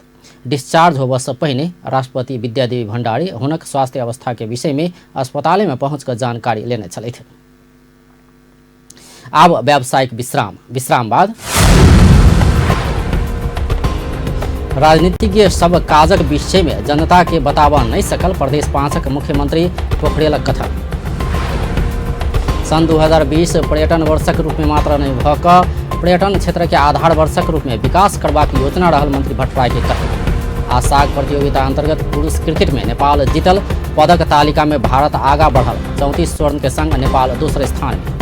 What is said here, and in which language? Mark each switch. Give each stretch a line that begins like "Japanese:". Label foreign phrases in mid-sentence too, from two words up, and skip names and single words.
Maithili: डिस्चार्ज होबऽ से पहले राष्ट्रपति विद्यादेवी भंडारी हुनक स्वास्थ्य अवस्था के विषय में अस्पताल में पहुंचकर जानकारी लेने छलथि। आब व्यावसायिक विश्राम बाद राजनीतिज्ञ सब काजक विषय में जनता के बताबऽ नहीं सकल प्रदेश 5क मुख्यमंत्री पोखरेलक कथन। सन 2020 पर्यटन वर्षक रूप में मात्र नहीं भऽ कऽ पर्यटन क्षेत्र के आधार वर्षक रूप में विकास करबाक योजना रहल मंत्री भट्टराय के कहना। आसाग प्रतियोगिता अंतर्गत पुरुष क्रिकेट में नेपाल जीतल, पदक तालिका में भारत आगा बढ़ल, 34 स्वर्ण के संग नेपाल दूसरे स्थान में।